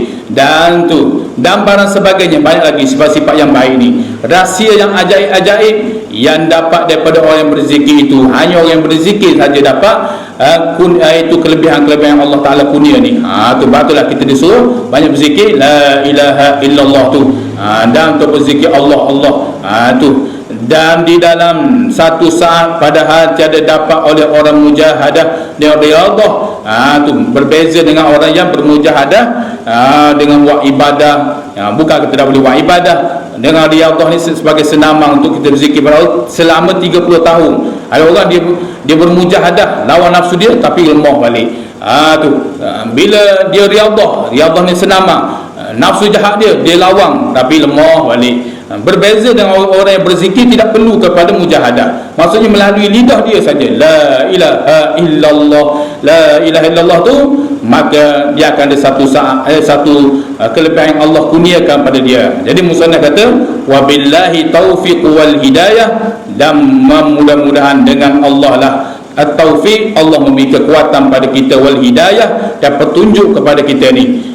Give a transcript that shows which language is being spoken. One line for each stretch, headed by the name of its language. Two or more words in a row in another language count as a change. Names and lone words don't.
Malay: Dan barang sebagainya, banyak lagi sifat-sifat yang baik ni. Rahsia yang ajaib-ajaib yang dapat daripada orang yang berzikir itu, hanya orang yang berzikir saja dapat itu kelebihan-kelebihan yang Allah Ta'ala kurnia ni. Itulah kita disuruh banyak berzikir
Arabic: لا إله إلا الله
Malay: tu. Dan untuk berzikir Allah tu. Dan di dalam satu saat padahal tiada dapat oleh orang mujahadah dengan riyadhah. Tu berbeza dengan orang yang bermujahadah dengan buat ibadah. Bukan kita tak boleh buat ibadah. Dengan riyadhah ni sebagai senamang untuk kita berzikir selama 30 tahun. Ada orang dia bermujahadah lawan nafsu dia tapi lemah balik. Bila dia riyadhah ni senamang, nafsu jahat dia lawang tapi lemah balik. Berbeza dengan orang yang berzikir tidak perlu kepada mujahadah. Maksudnya melalui lidah dia saja
Arabic: لا إله إلا الله, لا إله إلا الله
Malay: tu, maka dia akan ada satu kelebihan yang Allah kurniakan pada dia. Jadi musannaf kata
Arabic: وبالله التوفيق والهداية,
Malay: dan mudah-mudahan dengan Allah lah at-taufiq, Allah memberi kekuatan pada kita,
Arabic: والهداية,
Malay: dan petunjuk kepada kita ni.